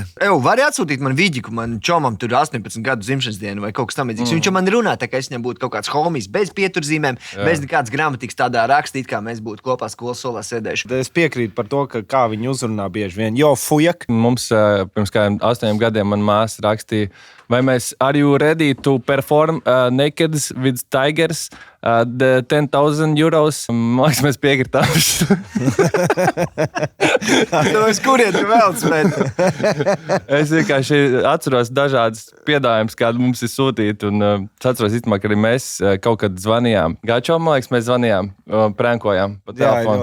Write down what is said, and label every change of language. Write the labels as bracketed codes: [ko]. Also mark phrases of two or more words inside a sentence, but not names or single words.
[lv] Vari atsūtīt man viģiku, man čomam tur 18 gadu dzimšanas dienu vai kaut kas tamlīdzīgs. Viņš man runā, tā kā es viņam būtu kaut kāds homijs bez pieturzīmēm, bez nekādas gramatikas tādā rakstīt, kā mēs būtu kopā skolas solā sēdējuši. Es piekrītu par to, kā viņi uzrunā bieži vien. Jo fujak. Mums pirms kādiem 8 gadiem man māsa rakstīja Vai mēs [en] are you ready to perform naked with tigers the 10,000 euros? [lv] Man liekas, mēs piekritām. Es kurien tu vēl spēt? Es vienkārši atceros dažādas piedāvājumus, kādi mums ir sūtīti. Un es atceros, ka arī mēs kaut kad zvanījām. Gačo, man liekas, mēs zvanījām, prankojām pa telefonu.